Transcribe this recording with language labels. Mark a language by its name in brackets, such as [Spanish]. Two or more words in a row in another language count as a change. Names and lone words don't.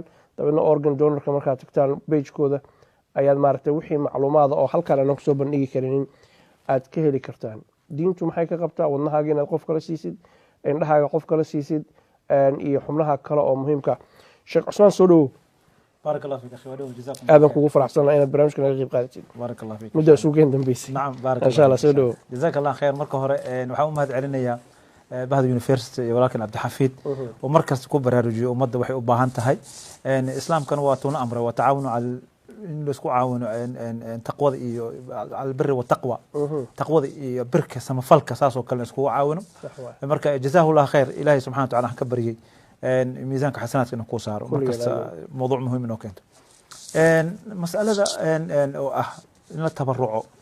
[Somali] dabeedna [English] organ donorka [Somali] markaad tagtaan page-kooda ayaad maaragtay wixii macluumaada oo halkaan aanan kusoo bandhigi karinin aad ka heli kartaan. diintu maxay ka qabtaa? wadnahaaga inaad qof kala siisid, indhahaaga qof kala siisid, iyo xubnaha kale oo muhiimka sheekh cusmaan soo dhowow [Arabic] بارك الله فيك أخي ودوم جزاكم الله [Somali] aadan kugu faraxsanahay inaad barnaamijka naga qayb qaadatid [Arabic] بارك الله فيك [Somali] muddo isuugeen dambeysay [Arabic] نعم بارك إن شاء الله فيك. سودو. جزاك الله خير [Somali] marka hore waxaan u mahad celinayaa bahda university iyo walaalkan Cabdixafiid oo markaas ku baraarujiyo ummadda waxay u baahan tahay islaamkana waa tuuna amray [Arabic] وتعاونوا [Somali] al in la isku caawino taqwada iyo [Arabic] البر والتقوى [Somali] taqwada iyo birka samafalka saasoo kale isku caawino marka [Arabic] جزاه الله خير [Somali] ilaahay [Arabic] سبحانه وتعالى [Somali] ka bariyay miisaanka xasanaadka inuu ku saaro markaas mowduuc muhiim inoo keento mas'alada oo ah in la tabaruco